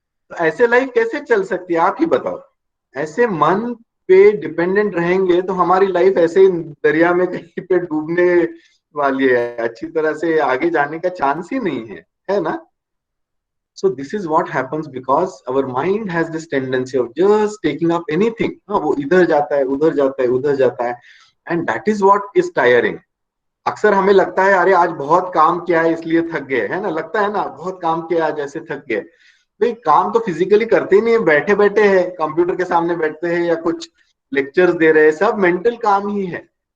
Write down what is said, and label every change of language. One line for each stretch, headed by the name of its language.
Hindi: तो ऐसे लाइफ कैसे चल सकती है, आप ही बताओ। ऐसे मन पे डिपेंडेंट रहेंगे तो हमारी लाइफ ऐसे ही दरिया में कहीं पे डूबने वाली है, अच्छी तरह से आगे जाने का चांस ही नहीं है ना।
English: So this is what happens because our mind has this tendency of just taking up anything.
Hindi: हाँ, वो इधर जाता है, उधर जाता है, उधर जाता है,
English: and that is what is tiring.
Hindi: अक्सर हमें लगता है अरे आज बहुत काम किया है इसलिए थक गए, है ना, लगता है ना बहुत काम किया आज ऐसे थक गए। भाई काम तो फिजिकली करते ही नहीं है, बैठे बैठे हैं कंप्यूटर के सामने बैठते हैं या कुछ लेक्चर्स दे रहे हैं, सब मेंटल काम ही है।